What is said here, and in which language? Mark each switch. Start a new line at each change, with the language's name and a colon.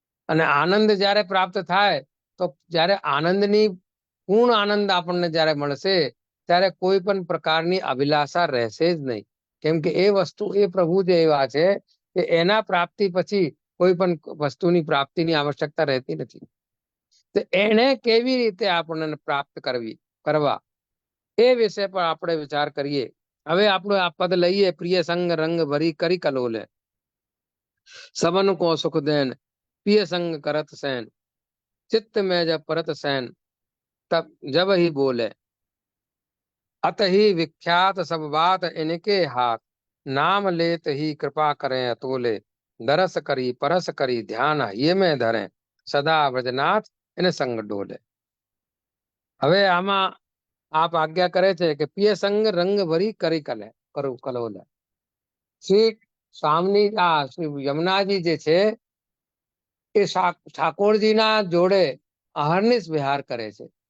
Gujarati: અને આનંદ જ્યારે પ્રાપ્ત થાય તો જ્યારે આનંદની પૂર્ણ આનંદ આપણને જ્યારે મળશે ત્યારે કોઈ પણ પ્રકારની અભિલાષા રહેશે જ નહીં. કેમ કે એ વસ્તુ, એ પ્રભુ જ એવા છે કે એના પ્રાપ્તિ પછી કોઈ પણ વસ્તુની પ્રાપ્તિની આવશ્યકતા રહેતી નથી. તો એને કેવી રીતે આપણને પ્રાપ્ત કરવા એ વિશે પર આપણે વિચાર કરીએ. હવે આપણું આ પદ લઈએ,
Braj: પ્રિય સંગ રંગ ભરી કરી કલોલે, सबन को सुख देन पिय संग करत सैन, चित्त में जब परत सैन तब जब ही बोले, अत ही विख्यात सब बात इनके हाथ, नाम लेत ही कृपा करें अतोले, दरस करी परस करी ध्यान ये में धरें, सदा ब्रजनाथ इन संग डोले.
Gujarati: હવે આમાં આપ આજ્ઞા કરે છે કે પિય સંગ રંગ ભરી કરી કલોલે. શ્રી સ્વામી શ્રી યમુનાજી જે છે એ ઠાકોરજીના જોડે અહર્નિશ વિહાર કરે છે.